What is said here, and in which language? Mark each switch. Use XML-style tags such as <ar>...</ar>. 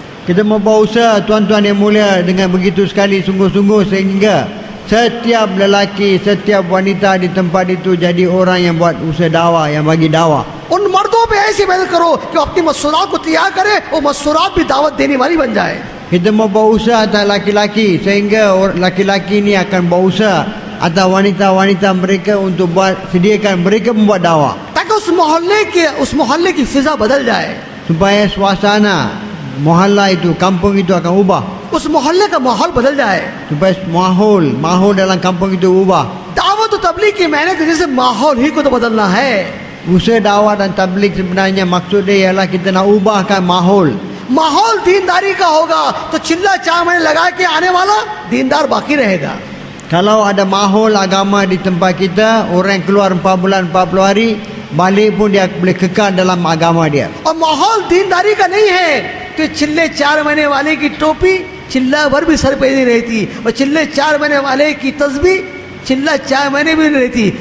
<ms>Kita mau buat usaha tuan-tuan yang mulia dengan begitu sekali sungguh-sungguh sehingga setiap lelaki, setiap wanita di tempat itu jadi orang yang buat usaha dakwah, yang bagi dakwah.</ms> <hi>उन मर्दों पे ऐसी मेहनत करो कि अपनी मसूरात को तैयार करे, वो मसूरात भी दावत देने वाली बन जाए।</hi> <ms>kita mau berusaha atas laki-laki sehingga laki-laki ni akan berusaha atas wanita-wanita mereka untuk sediakan mereka membuat dakwah</ms> <hi>ताकि उस मोहल्ले की फिजा बदल जाए,</hi> <ms>supaya suasana mohalla itu, kampung itu akan ubah,</ms> <hi>उस मोहल्ले का माहौल बदल जाए।</hi> <ms>supaya mahul dalam kampung itu ubah.</ms> <hi>दावत और तबलीग की मेहनत की वजह से माहौल ही को तो बदलना है।</hi> <ms>Usaha dakwah dan tabligh sebenarnya maksud dia ialah kita nak ubahkan mahul.</ms> <hi>माहौल दीनदारी का होगा तो चिल्ला चाय लगा के आने वाला दीनदार बाकी रहेगा।</hi> <ms>Kalau ada mahul agama di tempat kita, orang keluar 4 bulan 40 hari, balik pun dia boleh kekal dalam agama dia.</ms> <hi>और माहौल दीनदारी का नहीं है कि चिल्ले 4 महीने वाले की टोपी चिल्ला भर भी सर पे नहीं रहती और चिल्ले 4 महीने वाले की तस्बीह चिल्ला 4 महीने भी नहीं रहती।</hi>